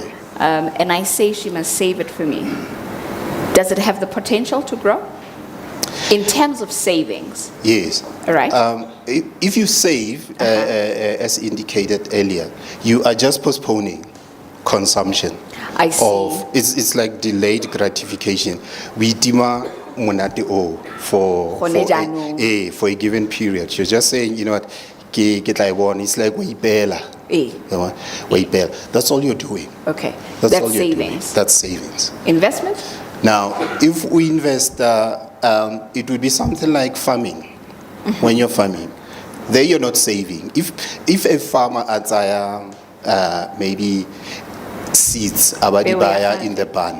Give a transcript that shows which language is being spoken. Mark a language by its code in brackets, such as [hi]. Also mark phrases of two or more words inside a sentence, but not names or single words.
[en] and I say she must save it for me, does it have the potential to grow? In terms of savings, Yes. all right? If you save, as indicated earlier, you are just postponing consumption. I see. It's like delayed gratification. [tn] We tima monate o Gone jaanong. [en] for a given period. You're just saying, you know what, [tn] ke tla e bona. [en] It's like we ipela. Eh. That's all you're doing. Okay. That's That's all you're doing. savings. That's savings. Investment? Now, if we invest, it would be something like farming. When you're farming, there you're not saving. If a farmer adds maybe seeds abadibaya in the barn,